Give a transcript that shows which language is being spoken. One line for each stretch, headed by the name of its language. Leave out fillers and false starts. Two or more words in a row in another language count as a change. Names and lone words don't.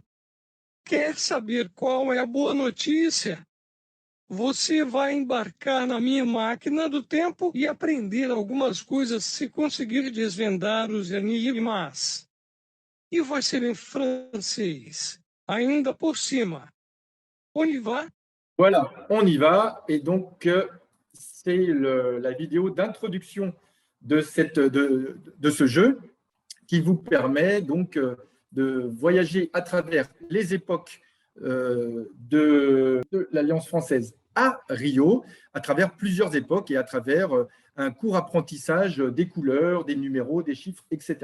Portuguese: Quer saber qual é a boa notícia? Você vai embarcar na minha máquina do tempo e aprender algumas coisas se conseguir desvendar os enigmas. E vai ser em francês, ainda por cima.
French: On y va? Voilà, on y va. Et donc, c'est la vidéo d'introduction de ce jeu qui vous permet donc de voyager à travers les époques de l'Alliance française à Rio, à travers plusieurs époques et à travers un court apprentissage des couleurs, des numéros, des chiffres, etc.